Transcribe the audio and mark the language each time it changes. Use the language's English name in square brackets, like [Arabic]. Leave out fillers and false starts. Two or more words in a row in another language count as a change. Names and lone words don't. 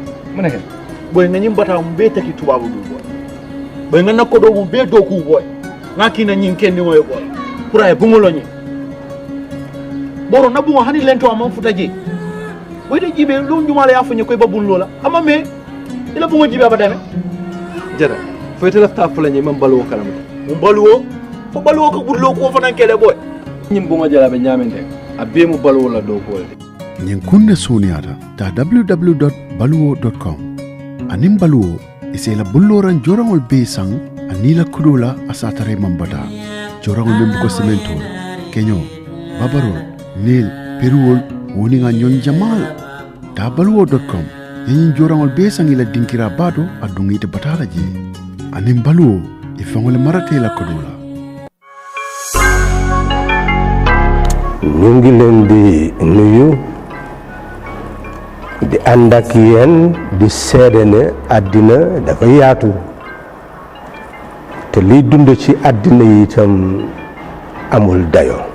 [Soninke] mana hen boy nga nyim bata mu be taki tubabu du boy boy nga nakko do mu be do ku boy ngaki na nyin kendi moy boy pura e bungolo nyi boro na bungo hani lento am futaji boy de jibe lu njumala ya fanyi koy babun lola ama me ila bungo jibe abadane jara foyte lafta fula nyi mam balwo kalam mu balwo fo balwo ko burlo ko fanan kele boy nyim bungo jala be nyamende abbe mu balwo la do boy ñin kunne soniyata ta www.baluwo.com anin baluwo isela bulloran jorangol be sang anila kudula asatare mambata jorangol membu ko semento kenyo babarol nil peruwol woni nga nyon jamal ta baluwo.com yin jorangol be sang ila dinkira bado adungi te batala je anin baluwo ifangole marate la kudula [Wolof] ñu ngi leen di nuyu di ànd ak yéen di seede ne àddina dafa yaatu te liy dund ci àddina yi itam amul dayo